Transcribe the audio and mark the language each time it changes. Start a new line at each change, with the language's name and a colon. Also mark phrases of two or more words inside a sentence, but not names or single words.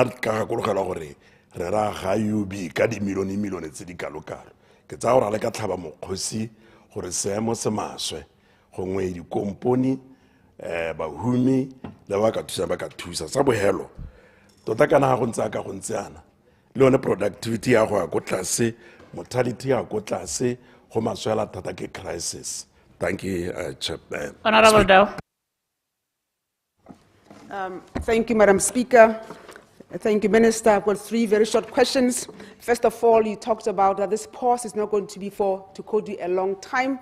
Tswana: ka gakologela gore re ra ga UB ka dimilione tse di kalokalo ke tsa gore a le ka tlhaba mokgosi gore seemo se maswe gongwe dikompone bahumi le ba ka thusa sa bohelo tota kana go ntse ka go ntseana le yone productivity ya go ya go tlase mortality ya go tlase go maswela thata ke crisis.
English: Thank you, Chairman. Honorable Dow. Thank you, Madam Speaker. Thank you, Minister. I've got 3 very short questions. First of all, you talked about that this pause is not going to be for Tukodi a long time.